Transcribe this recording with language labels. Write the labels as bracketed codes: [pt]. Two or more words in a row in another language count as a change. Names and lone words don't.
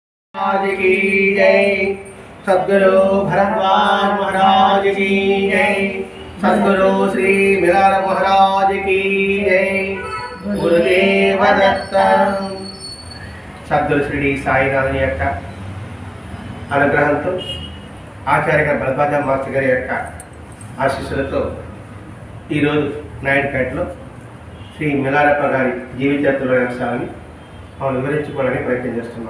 [hi] महाराज की जय। सद्गुरु भरद्वाज महाराज की जय। सद्गुरु श्री मिलार महाराज की जय। गुरुदेव दत्त। सद्गुरु श्री [te] సాయినాథుని యొక్క అనుగ్రహంతో ఆచార్య గారు భరద్వాజ మాస్టర్ గారి యొక్క ఆశీస్సులతో ఈరోజు నాయుడుపేటలో శ్రీ మిలారప్ప గారి జీవితచరిత్రలోని అంశాలని మనం వివరించుకోవడానికి ప్రయత్నం చేస్తున్నాం.